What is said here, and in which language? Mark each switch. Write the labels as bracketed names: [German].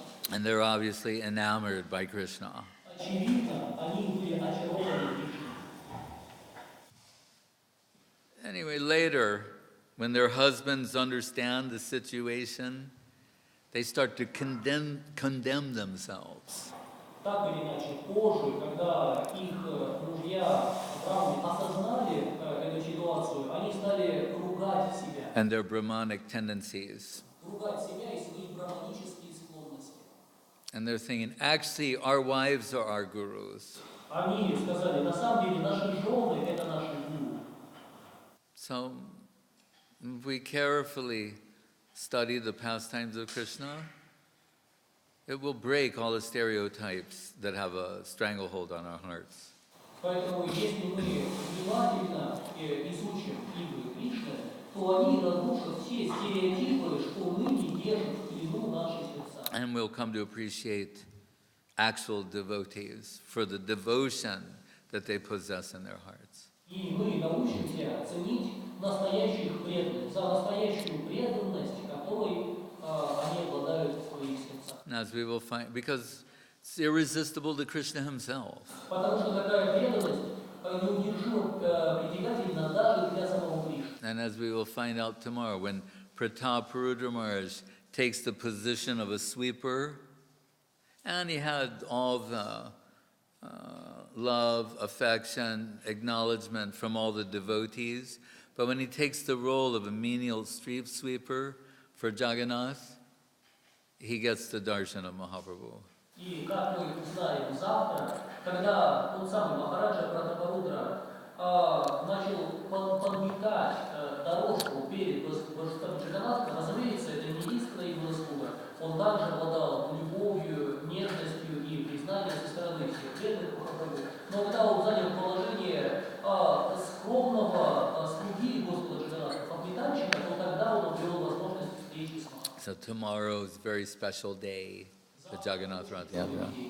[English] And they're obviously enamored by Krishna. [Russian] Очевидно, они были очарованы Кришной. [English] Anyway, later, when their husbands understand the situation, they start to condemn themselves. [Russian] Так или иначе, позже, когда их мужья Брахмы осознали эту ситуацию, они стали ругать себя. [English] And their Brahmanic tendencies. [Russian] Ругать себя и свои браманические склонности. [English] And they're thinking, actually, our wives are our gurus. [Russian] Они сказали, на самом деле, наши жены – это наши гуру. [English] So, if we carefully study the pastimes of Krishna, it will break all the stereotypes that have a stranglehold on our hearts. [Russian] Поэтому, если мы внимательно изучим игры Кришны, то они разрушат все стереотипы, что ныне держат в плену наши сердца. [English] And we'll come to appreciate actual devotees for the devotion that they possess in their hearts. [Russian] И мы научимся ценить настоящих преданных за настоящую преданность, которой они обладают в своих сердцах. [English] And as we will find, because it's irresistible to Krishna himself. [Russian] Потому что такая преданность неудержимо притягательна даже для самого Кришны. [English] And as we will find out tomorrow, when Pratap Maharaj takes the position of a sweeper, and he had all the love, affection, acknowledgement from all the devotees, but when he takes the role of a menial street sweeper for Jagannath, he gets the darshan of Mahaprabhu. [Russian] И как мы узнаем завтра, когда тот самый Махараджа Пратапарудра начал подметать дорожку перед божеством Джаганнатхом, разумеется, это не единственная его заслуга. Он также обладал любовью, нежностью и признанием со стороны всех преданных Махапрабху. Но когда он занял положение скромного слуги Господа Джаганнатха, подметальщика, то тогда он обрел возможность встречи с Махапрабху. [English] So tomorrow is a very special day, the Jagannath Rath Yatra.